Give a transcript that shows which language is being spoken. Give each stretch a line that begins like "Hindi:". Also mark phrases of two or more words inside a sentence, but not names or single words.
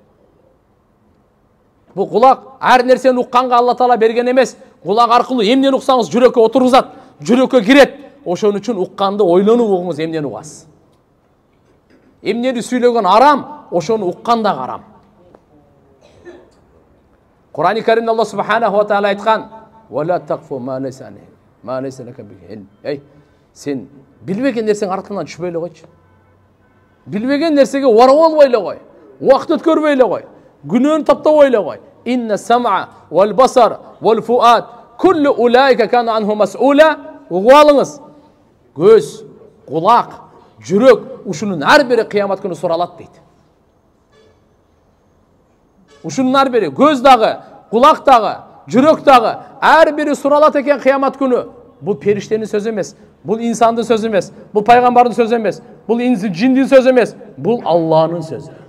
Kyrgyz: Бу кулак ар нерсени укканга Алла Таала берген эмес. Кулак аркылуу эмнени уксаңыз жүрөккө отургузат, жүрөккө кирет. Ошон үчүн укканды ойлонуп угуңуз, эмнени угасыз. Эмнени сүйлөгөн арам, ошону уккан да арам. Кур'ан-ы Каримде
Arabic: الله سبحانه وتعالى
Kyrgyz: айткан:
Arabic: "ولا تقف ما ليس لك به علم."
Kyrgyz: Эй, сен билбеген нерсең артынан түшпөй эле койчу. Билбеген нерсеге ора болбой эле кой. Убакыт өткөрбөй эле кой. Күнөөнү таптабой эле кой.
Arabic: إن السمع والبصر والفؤاد كل أولئك كان عنه مسؤولا.
Kyrgyz: Угуп алыңыз. Көз, кулак, жүрөк, ушунун ар бири кыямат күнү суралат дейт. Ушунун ар бири, көз дагы, кулак дагы, жүрөк дагы, ар бири суралат экен кыямат күнү. Бул периштенин сөзү эмес, бул инсандын сөзү эмес, бул пайгамбардын сөзү эмес, бул жиндин сөзү эмес, бул Алланын сөзү.